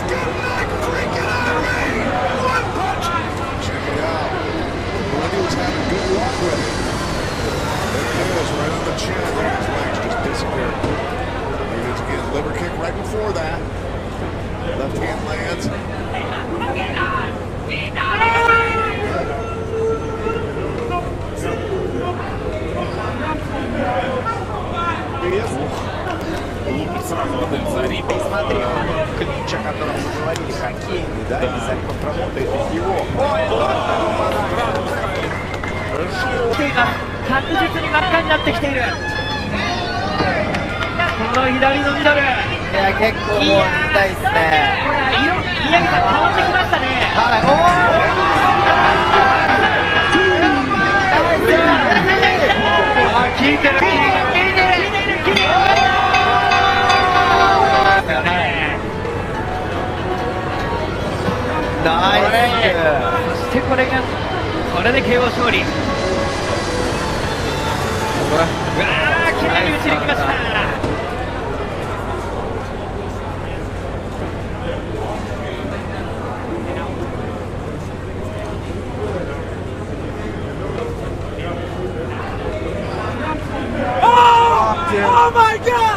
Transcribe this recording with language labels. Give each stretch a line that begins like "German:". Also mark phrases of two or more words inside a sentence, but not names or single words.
English: Good night, freaking Irene! One punch! Check it out. Lenny was having good luck with it. There it is, right on the chin. His legs just disappeared. He just get a liver kick right before that. Left hand lands.
Russian: Зари, посмотри, ключа, о котором мы говорили, хоккейный, да, обязательно проработает его. Ой,
Japanese: 確実に真っ赤になってきている。この左のミドル。いや、結構もう痛いですね。これ色、宮城さん変わってきましたね。はい。効いてる。ナイス。そしてこれで KO 勝利。うわー、きれいに打ち抜きました。
English: Oh my God!